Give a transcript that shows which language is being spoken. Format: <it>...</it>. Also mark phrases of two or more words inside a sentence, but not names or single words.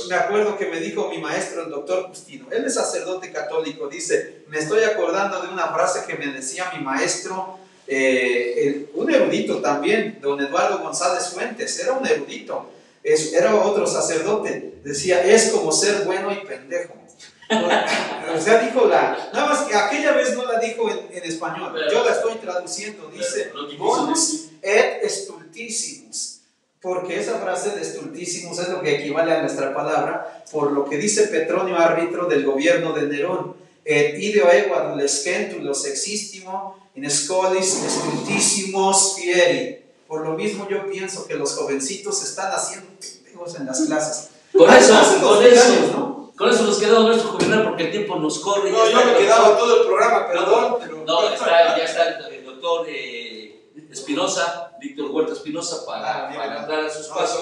<es>Me acuerdo que me dijo mi maestro, el doctor Justino, él es sacerdote católico, dice, me estoy acordando de una frase que me decía mi maestro, un erudito también, don Eduardo González Fuentes, era un erudito, era otro sacerdote, decía, es como ser bueno y pendejo. O sea, dijo nada más que aquella vez no la dijo en español, yo la estoy traduciendo, dice,</es> <la>bonus et stultissimus.</la> <es>Porque esa frase de stultissimus es lo que equivale a nuestra palabra, por lo que dice Petronio Árbitro del gobierno de Nerón,</es> <la>et ideo ego adolescentulos existimo in scholis stultissimos fieri.</la> <es>Por lo mismo yo pienso que los jovencitos están haciendo pendejos en las clases. Con eso nos quedamos nuestro juvenal porque el tiempo nos corre. No, yo me quedaba todo el programa, perdón. No, ya está el doctor Espinosa, Víctor Huerta Espinosa, para entrar a sus pasos.</es>